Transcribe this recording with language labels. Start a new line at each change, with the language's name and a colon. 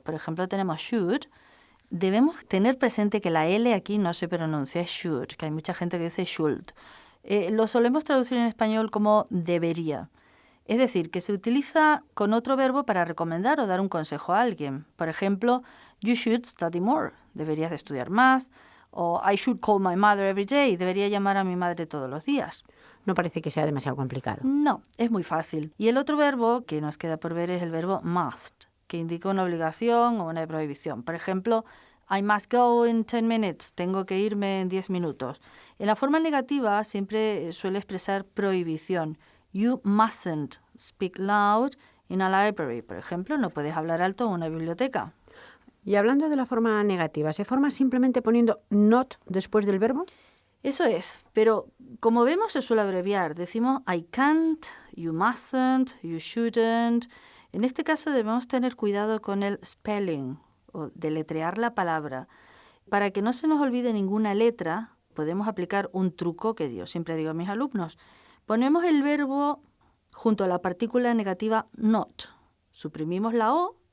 Spanish: Por ejemplo, tenemos should. Debemos tener presente que la L aquí no se pronuncia should, que hay mucha gente que dice should. Lo solemos traducir en español como debería. Es decir, que se utiliza con otro verbo para recomendar o dar un consejo a alguien. Por ejemplo,
English: you should study more.
Spanish: Deberías de estudiar más.
English: O I should call my mother every day.
Spanish: Debería llamar a mi madre todos los días. No parece que sea demasiado complicado. No, es muy fácil. Y el otro verbo que nos queda por ver es el verbo must, que indica una obligación o una prohibición. Por ejemplo,
English: I must go in 10 minutes.
Spanish: Tengo que irme en 10 minutos. En la forma negativa siempre suele expresar prohibición.
English: You mustn't speak loud in a library.
Spanish: Por ejemplo, no puedes hablar alto en una biblioteca. Y hablando de la forma negativa, ¿se forma simplemente poniendo not después del verbo? Eso es, pero como vemos se suele abreviar.
English: Decimos I can't, you mustn't, you shouldn't.
Spanish: En este caso debemos tener cuidado con el spelling o deletrear la palabra. Para que no se nos olvide ninguna letra, podemos aplicar un truco que yo siempre digo a mis alumnos. Ponemos el verbo junto a la partícula negativa not. Suprimimos la O